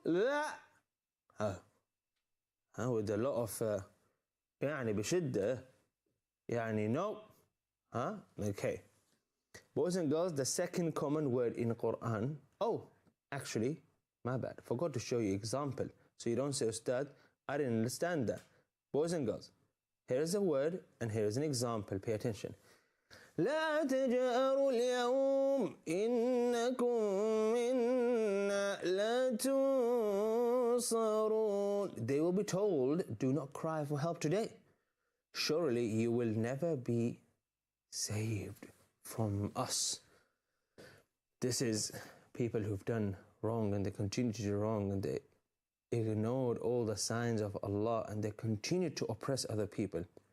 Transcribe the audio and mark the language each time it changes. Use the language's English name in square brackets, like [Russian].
[English] La. With a lot of [Arabic] يعني بشدة يعني [English] no. Okay. Boys and girls, the second common word in Quran. Oh, actually, my bad. Forgot to show you example. So you don't say, Ustad, I didn't understand that. Boys and girls, here's a word and here's an example. Pay attention. [Arabic] لا تجأروا اليوم إنكم منا لا تنصرون. [English] They will be told, do not cry for help today. Surely you will never be saved from us. This is people who've done wrong and they continue to do wrong and they ignored all the signs of Allah and they continue to oppress other people.